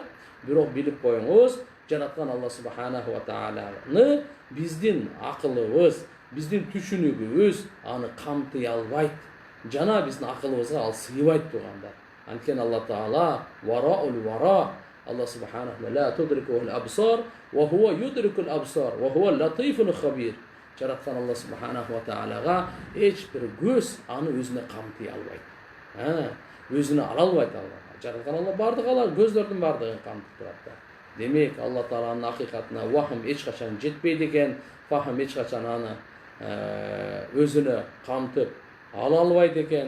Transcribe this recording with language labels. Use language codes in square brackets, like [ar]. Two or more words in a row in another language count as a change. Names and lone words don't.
[ky] Бирок билип коюңуз, жараткан Алла [ar] سبحانه وتعالى'ны [ky] биздин акылыбыз, биздин түшүнүгүбүз аны камтый албайт. Жана биздин акылыбызга ал сыйбайт тургандар. Анткени Алла Таала вараул вара. [ar] الله سبحانه ولا تدركه الأبصار وهو يدرك الأبصار وهو اللطيف الخبير. [ky] Жараткан Алла [ar] سبحانه وتعالى'га [ky] эч бир көз аны өзүнө камтый албайт. Өзүнө ала албайт Алла. Жараткан Алла бардыгы алар, көздөрдүн бардыгын камтып турат. Демек Алла Тааланын акыйкатына вахм эч качан жетпейт экен, фахм эч качан аны өзүнө камтып ала албайт экен.